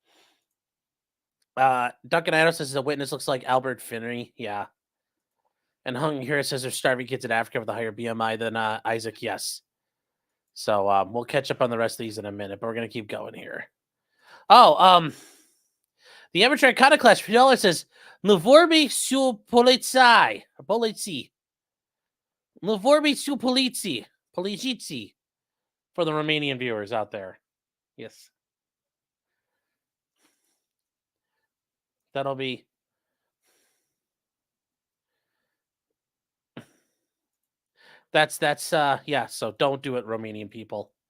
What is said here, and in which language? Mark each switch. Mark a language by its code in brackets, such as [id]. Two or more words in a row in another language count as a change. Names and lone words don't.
[en] Duncan Ido says the witness looks like Albert Finney. Yeah. And Hung here says there's starving kids in Africa with a higher BMI than Isaac. Yes. So we'll catch up on the rest of these in a minute, but we're going to keep going here. Oh, the amateur iconoclast $3 says, Luvorbi su polizei. Polizi. Luvorbi su polizi. Polizizi. For the Romanian viewers out there. Yes. That'll be. That's yeah, so don't do it, Romanian people.